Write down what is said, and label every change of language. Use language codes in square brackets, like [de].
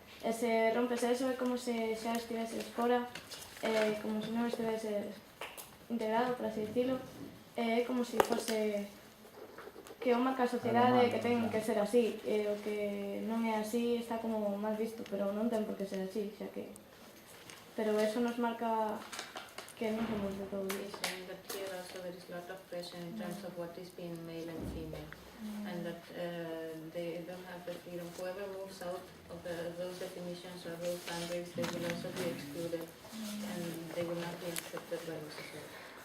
[gl] E se rompes eso é como se xa estiveses fora, como se non estiveses integrado, por así dicilo, é como se fose que o marca a sociedade que ten que ser así, e o que non é así está como mal visto, pero non ten por que ser así, xa que... Pero eso nos marca que non somos de todo iso. [en] And that here also there is a lot of pressure in terms of what is being male and female. And that they don't have the freedom. Whoever moves out of those definitions or those boundaries, they will also be excluded and they will not be accepted by the society.